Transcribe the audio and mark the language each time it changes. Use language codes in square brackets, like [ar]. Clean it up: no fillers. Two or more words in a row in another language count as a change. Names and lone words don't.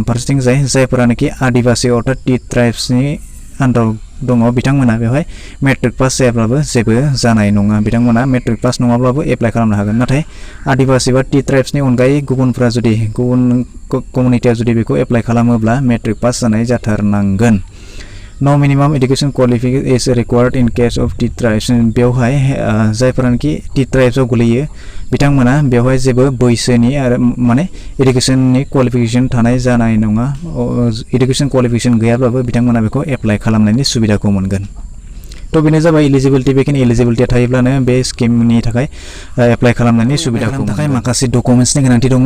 [brx] फारसेथिं जायफोरानोखि आदिबासि अर्थात [en] tea tribesni [brx] आन्दाराव दङ बिथांमोना बेवहाय [en] matric pass [brx] जायाब्लाबो जेबो जानाय नङा, बिथांमोना [en] matric pass [brx] नङाब्लाबो एप्लाइ खालामनो हागोन। नाथाय आदिबासि बा [en] tea tribesni [brx] अनगायै गुबुन कमिउनिटिया जुदि बेखौ एप्लाइ खालामोब्ला [en] matric pass [brx] जानाय जाथारनांगोन। [en] No minimum education qualification is required in case of tea tribes. [brx] बेवहाय जायफोरानोखि [en] tea tribesav [brx] गोलैयो बिथांमोना बेवहाय जेबो बैसोनि आरो [en] educationni qualification [brx] थानाय जानाय नङा। [en] education qualification [brx] गैयाब्लाबो बिथांमोना बेखौ एप्लाइ खालामनायनि सुबिदाखौ मोनगोन। बेनो जाबाय एलिजिबिलिटि। बेखिनि एलिजिबिलिटिया थायोब्लानो बे स्किमनि थाखाय एप्लाइ खालामनायनि सुबिदाखौ थाखाय माखासे डकुमेन्ट्सनि गोनांथि दङ।